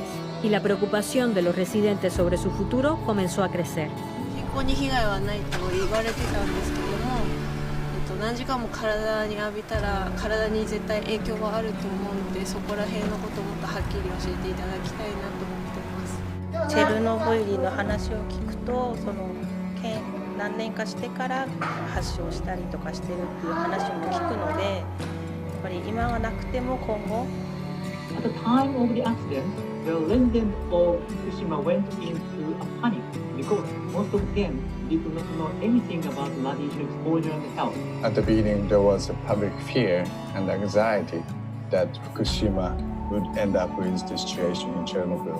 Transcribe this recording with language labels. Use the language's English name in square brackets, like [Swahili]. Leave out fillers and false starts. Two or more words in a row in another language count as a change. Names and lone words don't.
[Spanish] Y la preocupación de los residentes sobre su futuro comenzó a crecer. [Japanese] 何時間も体に浴びたら体に絶対影響はあると思うので、そこら辺のことをもっとはっきり教えていただきたいなと思ってます。チェルノブイリの話を聞くと、その何年かしてから発症したりとかしてるっていう話も聞くので、やっぱり今はなくても今後。 [English] At the time of the accident, the residents of Fukushima went into a panic because most of them did not know anything about radiation exposure and health. At the beginning, there was a public fear and anxiety that Fukushima would end up with the situation in Chernobyl.